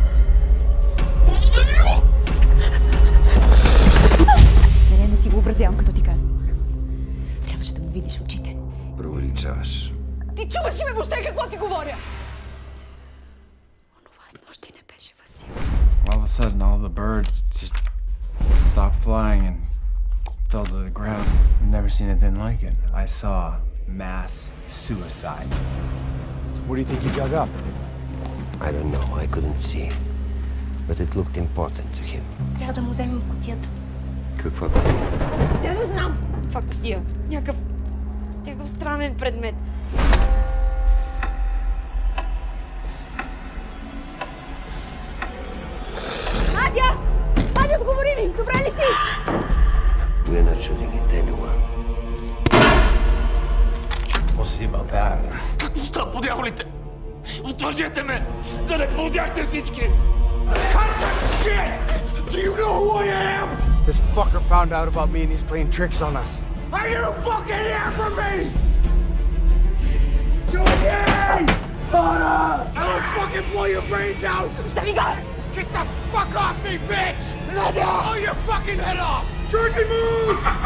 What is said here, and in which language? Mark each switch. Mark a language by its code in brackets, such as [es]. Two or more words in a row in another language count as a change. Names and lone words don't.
[bg] Не си го образявам, като ти казвам. Трябваше да му видиш очите. Преувеличаваш. Ти чуваш ли ме въобще какво ти говоря? Онова с нощи не беше Васил. [en] All of a sudden, all the birds just stopped flying and fell to the ground. I've never seen anything like it. I saw mass suicide. What do you think you dug up? I don't know. I couldn't see. But it looked important to him. [bg] Трябва да му вземем кутията. Каква кутия? Да не знам каква кутия. Някакъв странен предмет. Надя! Надя, отговори ми! Добре ли си? [en] We're not shooting at anyone. [bg] Спасибо, бе. Какво по дяволите? Отвържете ме! Да не поудяхте всички! [en] Cut the shit! Do you know who I am? This fucker found out about me and he's playing tricks on us. Are you fucking here for me? Julie! Anna! I will fucking blow your brains out! [bg] Остави го! [en] Get the fuck off me, bitch! Nadia! Blow your fucking head off! Georgie, move!